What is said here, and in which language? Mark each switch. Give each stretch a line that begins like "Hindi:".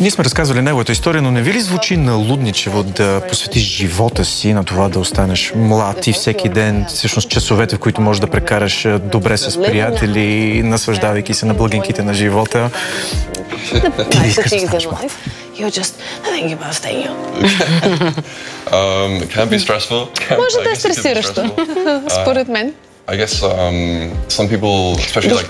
Bulgarian: Ние сме разказвали неговата история, но не ви ли звучи налудничево да посветиш живота си на това да останеш млад и всеки ден, всъщност часовете, в които можеш да прекараш добре с приятели, наслаждавайки се на благинките на живота? Ти ли искаш да станеш млад?
English: You're just thinking about staying young. It can be stressful.
Bulgarian: Може да е стресиращо, според мен.
English: I guess some people, especially like